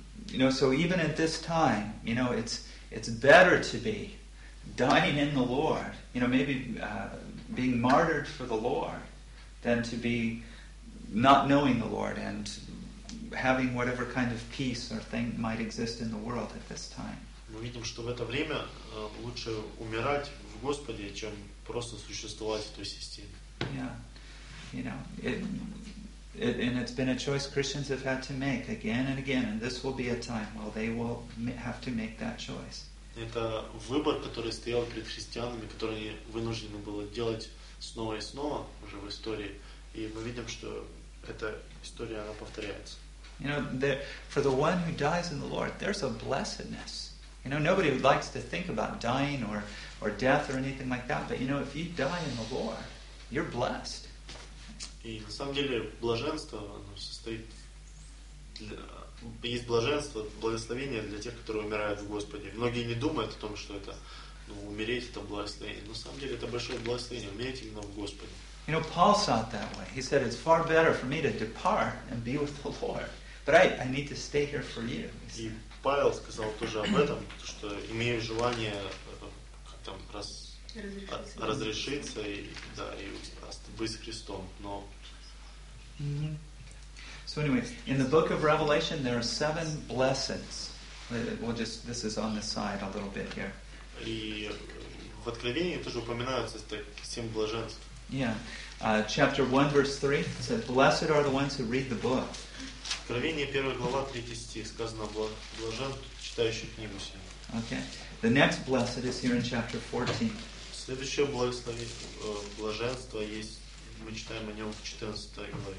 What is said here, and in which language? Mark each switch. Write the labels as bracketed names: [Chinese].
[English] You know, so even at this time, you know, it's better to be dying in the Lord. You know, maybe being martyred for the Lord. Than to be not knowing the Lord and having whatever kind of peace or thing might exist in the world at this time. [Russian] Мы видим, что в это время лучше умирать в Господе, чем просто существовать в той системе. [English] Yeah, you know, and it's been a choice Christians have had to make again and again, and this will be a time where they will have to make that choice. [Russian] Это выбор, который стоял перед христианами, который они вынуждены было делать. Снова и снова уже в истории, и мы видим, что эта история она повторяется. [English] You know, for the one who dies in the Lord, there's a blessedness. You know, nobody likes to think about dying or death or anything like that. But you know, if you die in the Lord, you're blessed. [Russian] И на самом деле блаженство оно состоит для, есть блаженство, благословение для тех, которые умирают в Господе. Многие не думают о том, что это. Умереть это благословение. На самом деле это большое благословение. Умереть именно в Господе. [English] You know, Paul saw it that way. He said, "It's far better for me to depart and be with the Lord, but I need to stay here for you." [Russian] И Павел сказал тоже об этом, что имею желание там разрешиться и быть с Христом, но. [English] So anyway, in the book of Revelation, there are seven blessings. We'll just this is on the side a little bit here. [Russian] И в Откровении тоже упоминаются семь блаженств. Yeah. [English] Chapter 1, verse 3 says, "Blessed are the ones who read the book." [Russian] Откровение, 1 глава, 3 стих, сказано, блажен читающий книгу сию. [English] Okay. The next blessed is here in chapter 14. [Russian] Следующее блаженство есть, мы читаем о нем в 14 главе.